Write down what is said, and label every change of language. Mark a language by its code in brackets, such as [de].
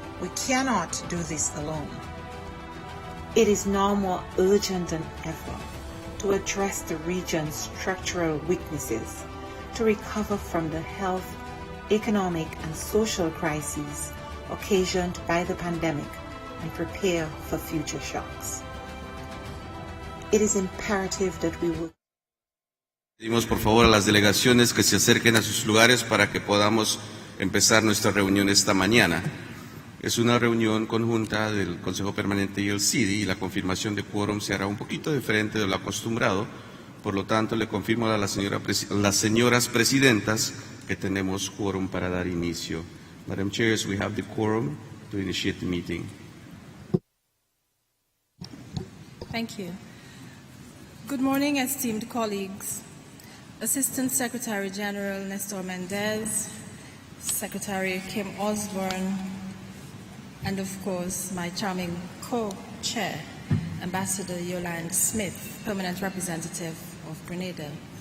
[en] We cannot do this alone. It is now more urgent than ever to address the region's structural weaknesses, to recover from the health, economic, and social crises occasioned by the pandemic and prepare for future shocks. It is imperative that we work. [es] Pedimos por favor a las delegaciones que se acerquen a sus lugares para que podamos empezar nuestra reunión esta mañana. Es una reunión conjunta del Consejo Permanente y el CIDI y la confirmación de quórum se hará un poquito diferente de lo acostumbrado. Por lo tanto, le confirmo a las señoras presidentas que tenemos quórum para dar inicio. [en] Madam Chairs, we have the quorum to initiate the meeting. Thank you. Good morning, esteemed colleagues. Assistant Secretary General Nestor Mendez, Secretary Kim Osborne, and of course my charming co-chair, Ambassador Yolande Smith, Permanent Representative of Grenada.